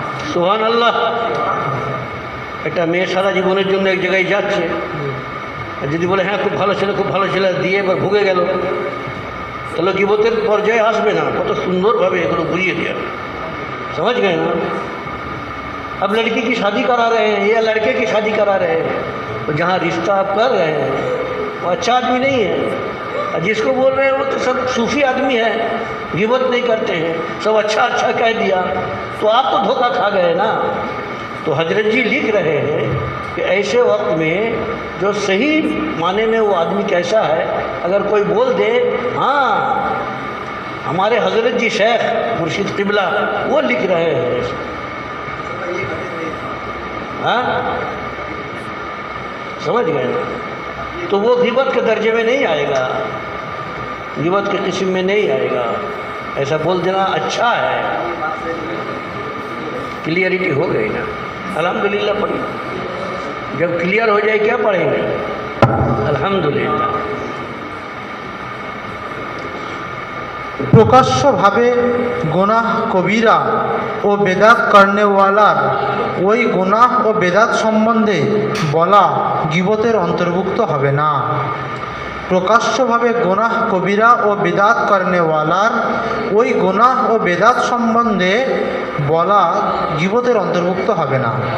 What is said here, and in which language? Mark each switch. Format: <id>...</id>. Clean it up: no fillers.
<bn>সুবহানাল্লাহ। একটা মেয়ে সারা জীবনের জন্য এক জায়গায় যাচ্ছে, আর যদি বলে হ্যাঁ খুব ভালো ছেলে দিয়ে এবার ভুগে গেল, তাহলে গীবতের পর্যায়ে আসবে না। কত সুন্দরভাবে এগুলো বুঝিয়ে দেওয়া,</bn> <hi>समझ गए ना। अब लड़की की शादी करा रहे हैं या लड़के की शादी करा रहे हैं, तो जहाँ रिश्ता आप कर रहे हैं वो अच्छा आदमी नहीं है, और जिसको बोल रहे हैं वो तो सब सूफी आदमी है, गिबत नहीं करते हैं, सब अच्छा कह दिया, तो आप तो धोखा खा गए ना। तो हजरत जी लिख रहे हैं कि ऐसे वक्त में जो सही माने में वो आदमी कैसा है, अगर कोई बोल दे हाँ हमारे हजरत जी शेख मुर्शिद क़िबला वो लिख रहे हैं, हाँ समझ गए ना। तो वो गिबत के दर्जे में नहीं आएगा, गिबत के किस्म में नहीं आएगा। ऐसा बोल देना अच्छा है। क्लियरिटी हो गई ना, अल्हम्दुलिल्लाह पढ़ी। जब क्लियर हो जाए क्या पढ़ेंगे, अल्हम्दुलिल्लाह।</hi> <bn>প্রকাশ্যভাবে গুনাহ কবিরা ও বেদাত কর্নেওয়ালার ওই গুনাহ ও বেদাত সম্বন্ধে বলা গীবতের অন্তর্ভুক্ত হবে না। প্রকাশ্যভাবে গুনাহ কবিরা ও বেদাত কর্নেওয়ালার ওই গুনাহ ও বেদাত সম্বন্ধে বলা গীবতের অন্তর্ভুক্ত হবে না।</bn>